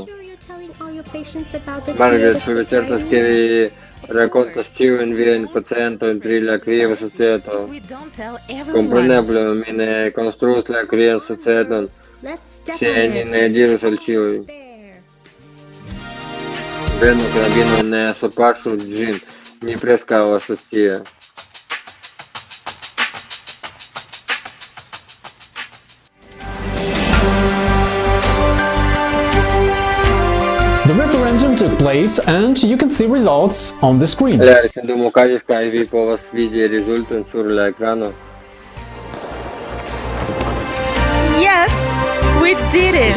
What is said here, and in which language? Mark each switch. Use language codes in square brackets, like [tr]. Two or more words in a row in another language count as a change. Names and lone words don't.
[eo] Margaret, ĉu vi certas ke vi rakontas ĉiujn viajn pacientojn pri la kria societo? Kompreneble, mi ne konstruos la krian societon, se ni ne dirus al ĉiuj. Venu, knabinoj, ne supaŝu ĝin, mi preskaŭ estas tie. [en] The referendum took place and you can see results on the screen. [eo] La referendumo okazis kaj vi povas vidi rezulton sur la ekrano. [en] Yes, we did it!